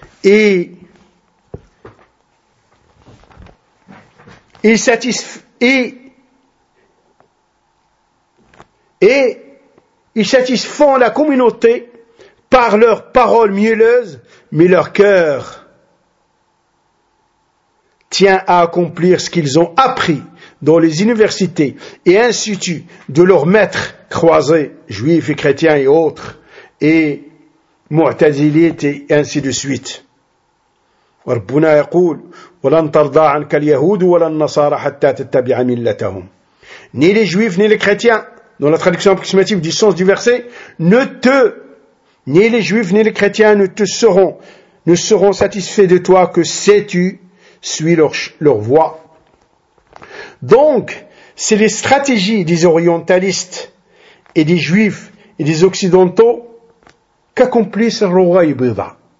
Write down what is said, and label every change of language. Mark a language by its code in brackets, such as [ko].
[fr] Et ils satisfont la communauté par leurs paroles mielleuses, mais leur cœur tient à accomplir ce qu'ils ont appris dans les universités et instituts de leurs maîtres croisés, juifs et chrétiens et autres, et mu'tazilites et ainsi de suite. [ar] وربنا يقول ولن ترضى عنك اليهود ولا النصارى حتى تتبع ملتهم. [fr] Ni les juifs ni les chrétiens, dans la traduction approximative du sens du verset, ni les juifs ni les chrétiens ne seront satisfaits de toi que si tu suis leur voie. Donc, c'est les stratégies des orientalistes et des juifs et des occidentaux qu'accomplissent Rouaï Bouda.